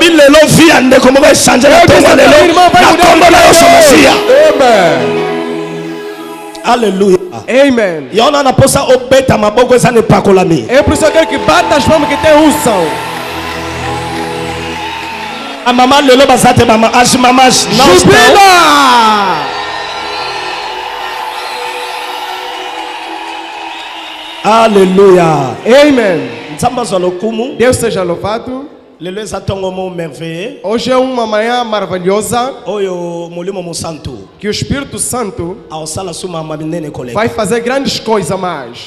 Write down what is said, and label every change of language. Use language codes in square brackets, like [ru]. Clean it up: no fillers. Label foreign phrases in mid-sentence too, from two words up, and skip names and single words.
[pt] Aleluia. Amen. É por isso que eu quero que bata as mãos que tem unção. A mamãe lelo basate mama as mamas não estão. Aleluia. Amen. Deus seja louvado. Hoje é uma manhã maravilhosa que o Espírito Santo vai fazer grandes coisas mais.